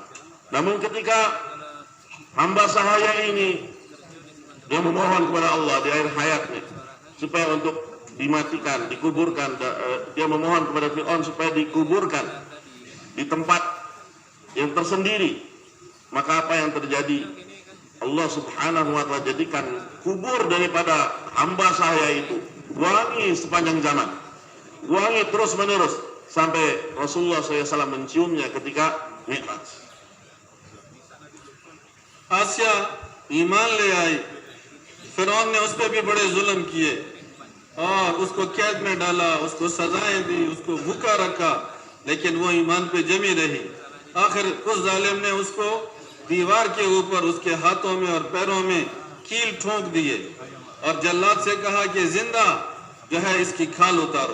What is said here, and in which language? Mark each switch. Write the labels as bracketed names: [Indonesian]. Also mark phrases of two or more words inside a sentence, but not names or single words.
[Indonesian] Namun ketika hamba sahaya ini dia memohon kepada Allah di akhir hayatnya supaya untuk dimatikan, dikuburkan, dia memohon kepada Fir'aun supaya dikuburkan di tempat yang tersendiri, maka apa yang terjadi? Allah [Arabic] سبحانه وتعالى [Indonesian] jadikan kubur daripada hamba saya itu wangi sepanjang zaman, wangi terus menerus sampai Rasulullah SAW menciumnya ketika Mi'raj. [Urdu] آسیہ ایمان لے آئی، فرعون نے اس پر بھی بڑے ظلم کیے اور اس کو قید میں ڈالا، اس کو سزائیں دی، اس کو بھوکا رکھا، لیکن وہ ایمان پہ جمی رہی. آخر اس ظالم نے اس کو دیوار کے اوپر اس کے ہاتھوں میں اور پیروں میں کیل ٹھونک دیے اور جلاد سے کہا کہ زندہ جو ہے اس کی کھال اتارو.